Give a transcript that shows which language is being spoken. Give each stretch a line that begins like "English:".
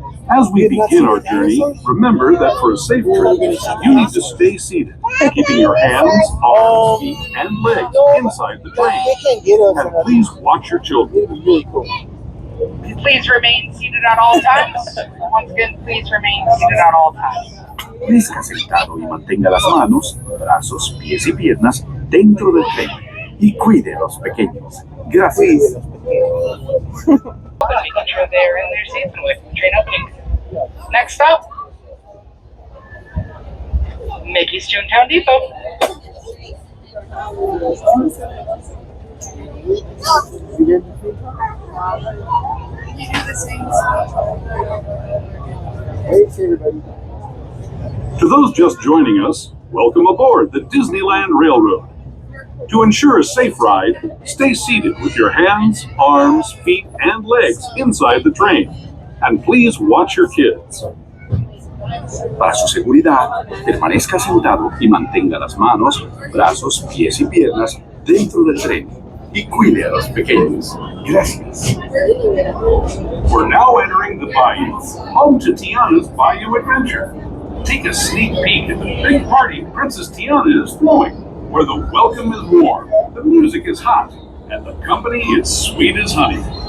English: As we begin our journey, remember that for a safe trip, you need to stay seated, keeping your hands, arms, feet, and legs inside the They train. can't get us. And please watch your children. It was really cool. Please remain seated at all times. Once again, please remain seated at all times.
Spanish: Permanezca sentado y mantenga las manos, brazos, pies y piernas dentro del tren y cuide a los pequeños. Gracias.
English: Making sure they're in their seats and wait for the train openings. Next up, Mickey's Toontown Depot. To those just joining us, welcome aboard the Disneyland Railroad. To ensure a safe ride, stay seated with your hands, arms, feet, and legs inside the train. And please watch your kids.
Spanish: Para su seguridad, permanezca sentado y mantenga las manos, brazos, pies y piernas dentro del tren y cuide a los pequeños. Gracias.
English: We're now entering the Bayou, home to Tiana's Bayou Adventure. Take a sneak peek at the big party Princess Tiana is throwing, where the welcome is warm, the music is hot, and the company is sweet as honey.